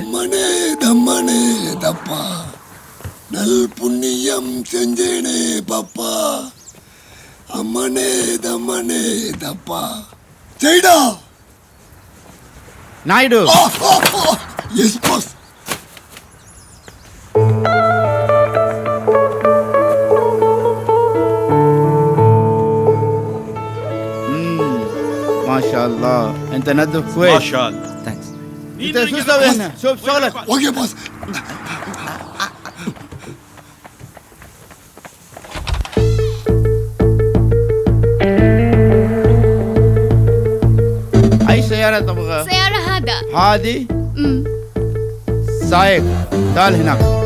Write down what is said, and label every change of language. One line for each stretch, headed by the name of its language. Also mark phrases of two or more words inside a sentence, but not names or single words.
Tamil: அம்மனே தம்மனே தப்பா, நல் புண்ணியம் செஞ்சேனே பாப்பா. அம்மனே தம்மனே தப்பா செய்டா. நாயுடு.
English: yes boss.
Arabic: ما شاء الله انت نظف كويس. ما شاء الله. ثانكس. انت شو تسوي هنا؟ شوف شغلك.
English: okay boss.
Arabic: اي سيارة تبغى؟ سيارة هذا. هذه؟ سايق تعال هناك.